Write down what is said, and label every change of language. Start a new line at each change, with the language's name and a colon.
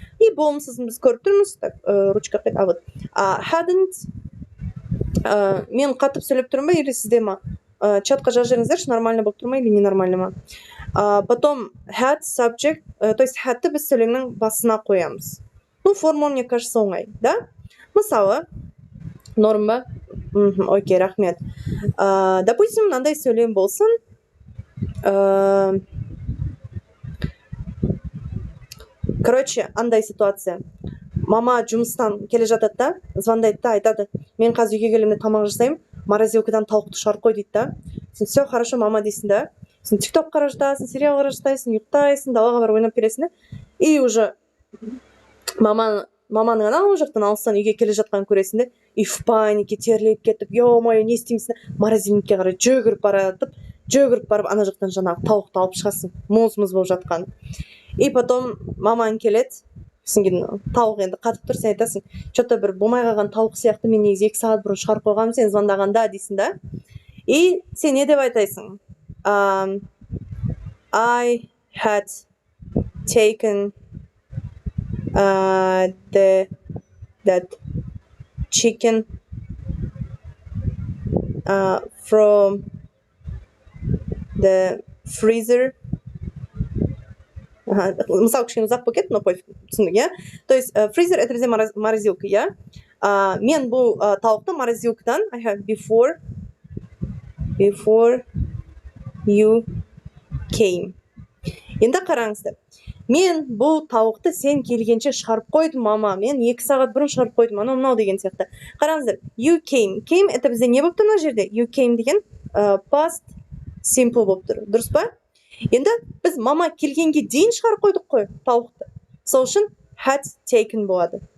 Kazakh: И болымсызын біз көріп тұрмыз.
Russian: Так, ручка
Kazakh: қайт, вот. Hadn't, мен қатып сөйлеп тұрмын ба, или сізде ма? Чатқа жазырыңыздаршы, нормально болып тұрма,
Russian: или ненормально
Kazakh: ма? Потом,
English: had subject,
Russian: то есть,
Kazakh: had'ті біз сөйлемнің басына қоямыз.
Russian: Формула, мне кажется,
Kazakh: оңай, да? Мысалы, норм ба? Окей, рахмет. Допустим, мынандай сөйлем болсын. Короче, андай ситуация. Мама жұмыстан келе жатады да, звондайды да, айтады, мен қазір үйге келемін де тамақ жасаймын, морозилкадан тауықты шығарып қой дейді да. Сен
Russian: все хорошо,
Kazakh: мама дейсің да. Сен тикток қарап жатасың, сериал қарап жатасың, ұйықтайсың, далаға барып ойнап келесің да. И уже маманың анау жақтан алыстан үйге келе жатқанын көресің де, и
Russian: в панике
Kazakh: терлеп кетіп,
Russian: ё-моё,
Kazakh: не істеймісің? Морозильникке қарай жүгіріп барып ана жақтан жаңағы тауықты алып шығасың, мұз болып жатқан. И потом мамаң келеді, сенген тауық енді қатып тұр, сен айтасың,
Russian: что-то
Kazakh: бір болмай қалған тауық сияқты, мен негізі 2 сағат бұрын шығарып қойғанмын, сен звондағанда дейсің да. И сен не деп айтасың?
English: I had taken that chicken from the freezer.
Kazakh: Мысал кішкене ұзақ болып кетті,
Russian: но пофиг,
Kazakh: түсіндік, я?
Russian: То есть,
Kazakh: freezer это бізде морозилка, я? Мен бұл тауықты морозилкадан,
English: I have before you came.
Kazakh: Енді қараңыздар. Мен бұл тауықты сен келгенше шығарып қойдым, мама. Мен 2 сағат бұрын шығарып қойдым, анау деген сияқты.
English: Қараңыздар, you came.
Kazakh: Came это бізде не болып тұр мына жерде?
English: You came
Kazakh: деген past simple болып тұр. Дұрыс па? Енді біз мама келгенге дейін шығарып қойдық қой тауықты. Сол үшін had taken болады.